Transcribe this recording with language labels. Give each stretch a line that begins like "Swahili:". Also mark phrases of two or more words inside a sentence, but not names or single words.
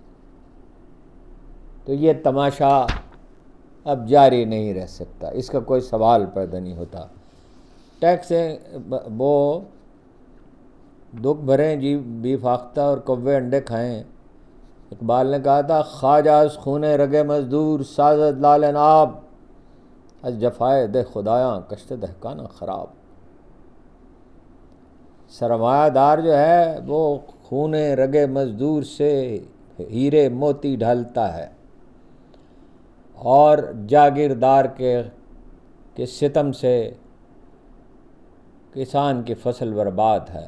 Urdu: تو یہ تماشا اب جاری نہیں رہ سکتا، اس کا کوئی سوال پیدا نہیں ہوتا۔ ٹیکس وہ دکھ بھریں جی بی فاختہ اور کوے انڈے کھائیں۔ اقبال نے کہا تھا
Persian: خواجہ از خون رگ مزدور سازد لال ناب، از جفائے دہ خدایاں کشت دہقانہ خراب۔
Urdu: سرمایہ دار جو ہے وہ خون رگ مزدور سے ہیرے موتی ڈھالتا ہے، اور جاگیردار کے ستم سے کسان کی فصل برباد ہے۔